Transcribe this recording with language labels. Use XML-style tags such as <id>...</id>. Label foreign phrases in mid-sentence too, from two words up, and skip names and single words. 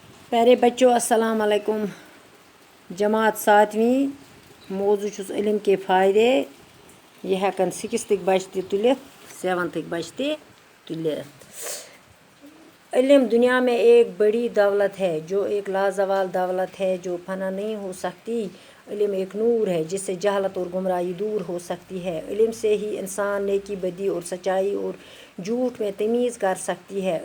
<ur>پیارے بچوں السلام علیکم. جماعت 7ویں موضوع چھُس علم کے فائدے.</ur> <ks>یہ ہیکن 6th بچہ تہِ تُلِتھ 7th بچہ تہِ تُلِتھ.</ks> <ur>علم دنیا میں ایک بڑی دولت ہے جو ایک لازوال دولت ہے جو فنا نہیں ہو سکتی. علم ایک نور ہے جس سے جہالت اور گمراہی دور ہو سکتی ہے. علم سے ہی انسان نیکی بدی اور سچائی اور جھوٹ میں تمیز کر سکتی ہے.</ur>